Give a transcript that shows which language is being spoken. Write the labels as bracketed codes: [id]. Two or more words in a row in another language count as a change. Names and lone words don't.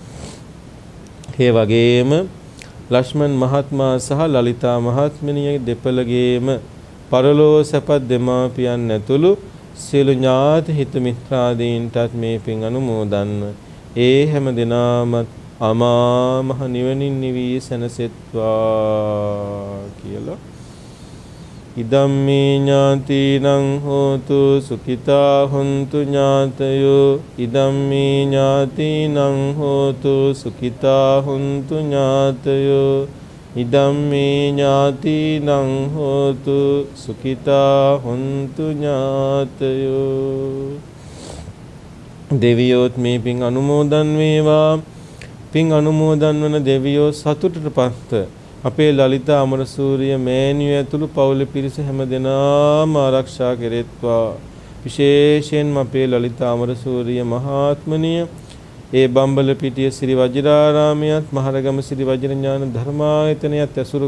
[si] ඒ වගේම ලක්ෂ්මන් මහත්මයා සහ ලලිතා මහත්මිනිය දෙපළගේම පරලෝ සැපත් දෙමාපියන් ඇතුළු සියලු ඥාති හිත මිත්‍රාදීන්ටත් මේ පින් අනුමෝදන්න. ඒ හැම දිනම අමා මහ නිවනින් නිවී සැනසෙත්වා කියලා. [pi] ඉදම්මේ ඥාතිනං හෝතු සුඛිතා හොන්තු ඥාතයෝ ඉදම්මේ ඥාතිනං හෝතු සුඛිතා හොන්තු ඥාතයෝ ඉදම්මේ ඥාතිනං හෝතු සුඛිතා හොන්තු ඥාතයෝ. [si] දෙවියෝත් මේ පින් අනුමෝදන් වේවා. පින් අනුමෝදන් වන දෙවියෝ සතුටටපත් අපේ ලලිතා අමරසූරිය මෑණියෝ ඇතුළු පවුලේ පිරිස හැමදෙනාම ආරක්ෂා කෙරෙත්වා. විශේෂයෙන්ම අපේ ලලිතා අමරසූරිය මහත්මනිය ඒ බම්බලපිටිය ශ්‍රී වජිරාරාමයත් මහරගම ශ්‍රී වජිරඥාන ධර්මායතනයත් ඇසුරු